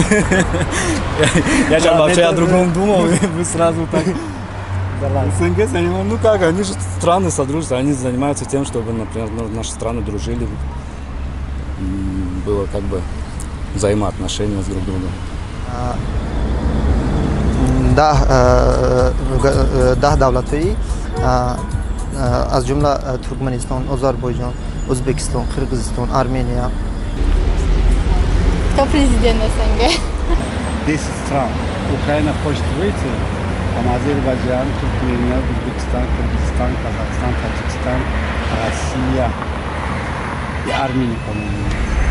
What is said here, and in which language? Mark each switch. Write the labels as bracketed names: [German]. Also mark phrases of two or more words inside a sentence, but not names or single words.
[Russian] Я сейчас вообще о другом думал, и вы сразу так... СНГ занимаются, ну как, они же страны содружества, они занимаются тем, чтобы, например, наши страны дружили. Было как бы взаимоотношения с друг другом. [Tajik] ده دولت‌های از جمله ترکمنستان، آذربایجان، ازبکستان، قرغیزستان، [Russian] армения. Кто президент СНГ? 10 стран. Украина хочет выйти, там Азербайджан, Туркмения, Узбекистан, Кыргызстан, Казахстан, Таджикистан, Россия и Армения, по-моему.